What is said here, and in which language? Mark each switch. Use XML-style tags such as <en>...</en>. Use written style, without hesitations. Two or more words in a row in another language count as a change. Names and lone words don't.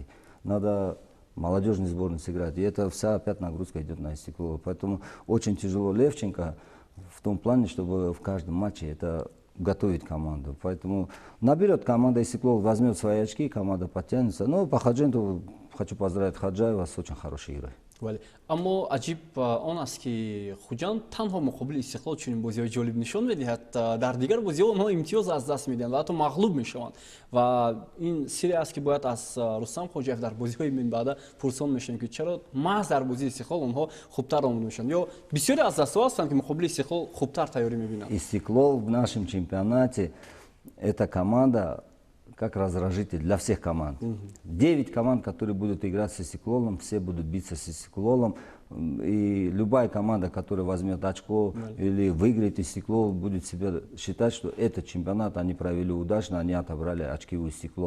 <ru>Надо молодежной сборной сыграть, и это вся опять нагрузка идет на Истиклол. Поэтому очень тяжело Левченко в том плане, чтобы в каждом матче это готовить команду. Поэтому наберет команда Истиклол, возьмет свои очки, команда подтянется. Но по Хадженту хочу поздравить Хаджаева с очень хорошей игрой.</ru> <tg>ولی اما عجیب آن است که خوجند تنها مقابل استقلال چنین بازی‌های جالب نشان می‌دهد در دیگر بازی‌ها آنها امتیاز از دست می‌دهند و حتی مغلوب می‌شوند و این سری است که باید از رستم خوجایف در بازی‌های من بعد پرسان می‌شیم که چرا محض در بازی استقلال آنها خوبتر آمده می‌شوند یا بسیاری از دسته‌ها هستند که مقابل استقلال خوبتر تیاری می‌بینند.</tg> <ru>Истиклол в нашем чемпионате это команда, как раздражитель для всех команд. 9 команд, которые будут играть с Истиклолом, все будут биться с Истиклолом. И любая команда, которая возьмет очко или выиграет Истиклол, будет себя считать, что этот чемпионат они провели удачно, они отобрали очки у Истиклола.</ru>